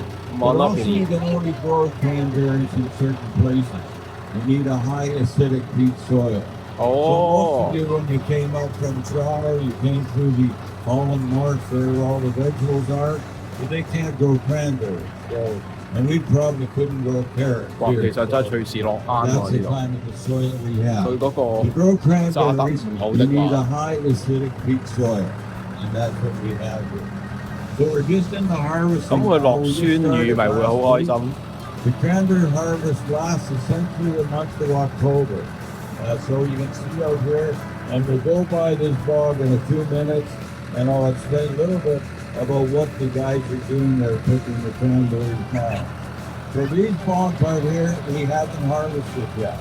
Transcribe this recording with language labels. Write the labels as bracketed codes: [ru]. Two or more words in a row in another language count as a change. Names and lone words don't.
[en] But also you can only grow cranberries in certain places. You need a high acidic peat soil. So most of you, when you came up from Toronto, you came through the Holland Marsh where all the vegetables are, but they can't grow cranberries. So, and we probably couldn't grow carrots. [yue] 哇，其實真係隨時落啱喎 [en] That's [yue] 呢 [en] the [yue] 度。 [en] kind of the soil we have. [yue] 佢嗰 [en] To grow cranberries, you need a [yue] 個 [en] high acidic peat soil, and that's what we have here. So we're just in the harvest. [yue] 咁佢落酸雨咪會好開心。 [en] The cranberry harvest lasts essentially the month of October. So you can see out here, and we'll go by this bog in a few minutes, and I'll explain a little bit about what the guys are doing there picking the cranberries now. So these bogs out here, we haven't harvested yet.